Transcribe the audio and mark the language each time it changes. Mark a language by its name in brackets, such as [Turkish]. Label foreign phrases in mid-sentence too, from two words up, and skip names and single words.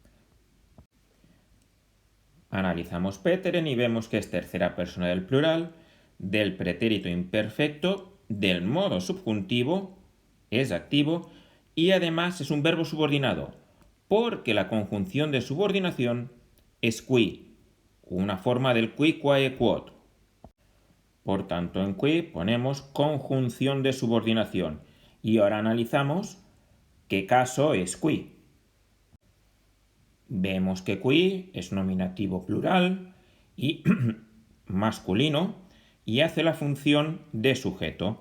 [Spanish] Analizamos peteren y vemos que es tercera persona del plural, del pretérito imperfecto, del modo subjuntivo, es activo, y además es un verbo subordinado, porque la conjunción de subordinación es qui, una forma del [Latin] qui, quae, quod. [Spanish] Por tanto, en qui ponemos conjunción de subordinación. Y ahora analizamos qué caso es qui. Vemos que qui es nominativo plural y masculino y hace la función de sujeto.